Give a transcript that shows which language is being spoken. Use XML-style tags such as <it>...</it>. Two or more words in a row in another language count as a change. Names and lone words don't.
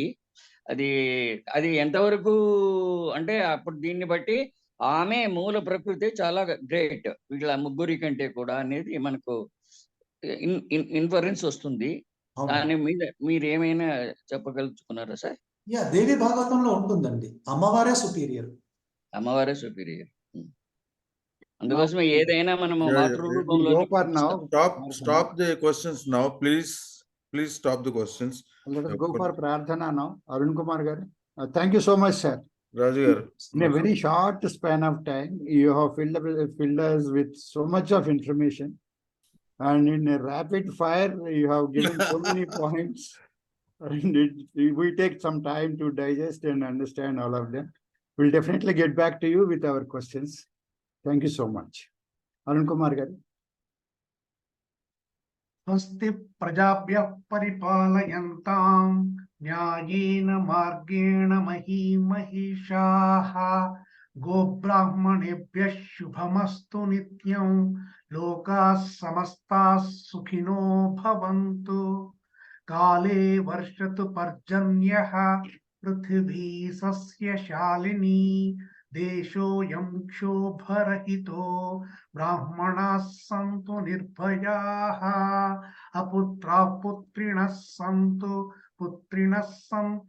<te>అది అది ఎంతవరకు అంటే అప్పుడు దీన్ని బట్టి ఆమె మూల ప్రకృతి చాలా గ్రేట్ వీళ్ళ ముగ్గురి కంటే కూడా అనేది మనకు ఇన్ఫరెన్స్ వస్తుంది. దాని మీద మీరు ఏమైనా చెప్పగలుగుతున్నారా సార్? దేవి భాగవతంలో ఉంటుందండి, అమ్మవారే సుపీరియర్. అమ్మవారే సుపీరియర్. అందుకోసమే ఏదైనా మనము మాతృరూపంలో.</te> <en>Stop the questions now, please stop the questions. Let us go for Prarthana now. Arun Kumar garu. Thank you so much, sir. Raju garu. In a very short span of time, you have filled us with so much of information. And in a rapid fire, you have given so many points. And we take some time to digest and understand all of them. We'll definitely get back to you with our questions. Thank you so much. Arun Kumar garu.</en> <sa>స్వస్తి ప్రజాభ్యః పరిపాలయంతాం న్యాయేన మార్గేణ మహీమహీషాః గోబ్రాహ్మణేభ్యః శుభమస్తు నిత్యం లోకాః సమస్తాః సుఖినో భవంతు కాలే వర్షతు పర్జన్యః పృథివీ సస్యశాలినీ దేశోయం క్షోభరహితో బ్రాహ్మణాః సంతు నిర్భయాః అపుత్రాః పుత్రిణః సంతు పుత్రిణః సంతు</sa>